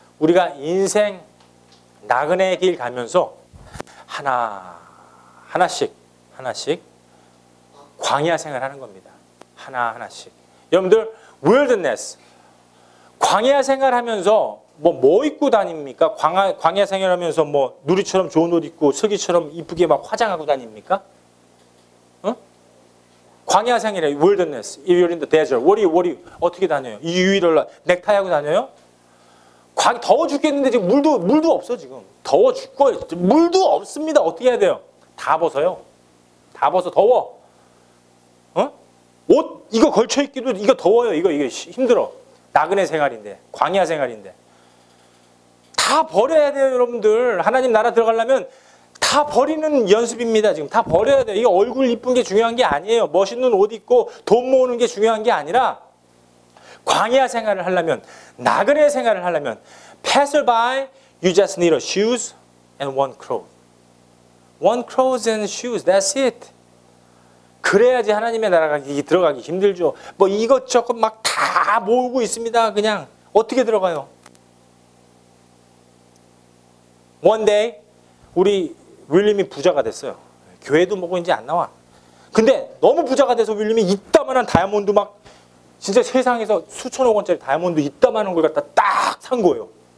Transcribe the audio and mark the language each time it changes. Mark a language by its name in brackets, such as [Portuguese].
[Korean] 우리가 인생 나그네의 길 가면서 하나씩 광야 생활하는 겁니다. 하나씩. 여러분들, wilderness, 광야 생활하면서 뭐 입고 다닙니까? 광야 생활하면서 뭐 누리처럼 좋은 옷 입고 슬기처럼 이쁘게 막 화장하고 다닙니까? 어? 광야 생활에 [English] wilderness, if you're in the desert, what do you [Korean] 어떻게 다녀요? 이 유일을 넥타이 하고 다녀요? 더워 죽겠는데 지금 물도 없어 지금. 더워 죽고요. 물도 없습니다. 어떻게 해야 돼요? 다 벗어요. 다 벗어. 더워. 어? 옷 이거 걸쳐 입기도 이거 더워요. 이거 힘들어. 나그네 생활인데, 광야 생활인데. 다 버려야 돼요, 여러분들. 하나님 나라 들어가려면 다 버리는 연습입니다. 지금 다 버려야 돼요. 이게 얼굴 이쁜 게 중요한 게 아니에요. 멋있는 옷 입고 돈 모으는 게 중요한 게 아니라 광야 생활을 하려면, 나그네 생활을 하려면 passerby, [English] you just need a shoes and one clothes. One clothes and shoes, that's it. [Korean] 그래야지 하나님의 나라가 들어가기 힘들죠. 뭐 이것저것 막 다 모으고 있습니다. 그냥 어떻게 들어가요? [English] One day [Korean] 우리 윌림이 부자가 됐어요. 교회도 뭐고 이제 안 나와. 근데 너무 부자가 돼서 윌림이 이따만한 다이아몬드 막 진짜 세상에서 수천억 원짜리 다이아몬드 이따만한 걸 갖다 딱 산 거예요.